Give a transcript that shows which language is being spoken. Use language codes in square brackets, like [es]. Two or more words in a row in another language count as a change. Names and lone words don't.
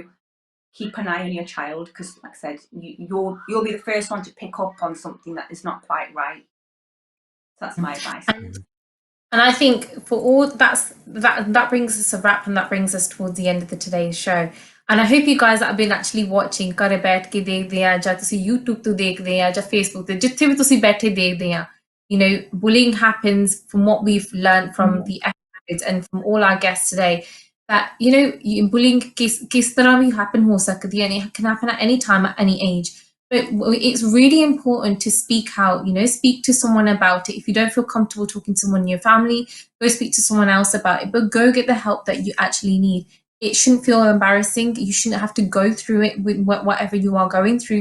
[en] Keep an eye on your child, because, like I said, you'll be the first one to pick up on something that is not quite right. So that's my advice. And I think for all that brings us a wrap, and that brings us towards the end of today's show. And I hope you guys that have been actually watching [pa] ਘਰੇ ਬੈਠ ਕੇ ਦੇਖਦੇ ਆ, ਜਾਂ ਤੁਸੀਂ YouTube ਤੋਂ ਦੇਖਦੇ ਆ, ਜਾਂ Facebook ਤੇ ਜਿੱਥੇ ਵੀ ਤੁਸੀਂ ਬੈਠੇ ਦੇਖਦੇ ਆ, [en] you know, bullying happens, from what we've learned from the episodes and from all our guests today, that, you know, [pa] bullying ਕਿਸ ਤਰ੍ਹਾਂ ਵੀ happen ਹੋ ਸਕਦੀ ਹੈ, [en] and it can happen at any time, at any age. But it's really important to speak out, you know, speak to someone about it. If you don't feel comfortable talking to someone in your family, go speak to someone else about it, but go get the help that you actually need. It shouldn't feel embarrassing. You shouldn't have to go through it with whatever you are going through.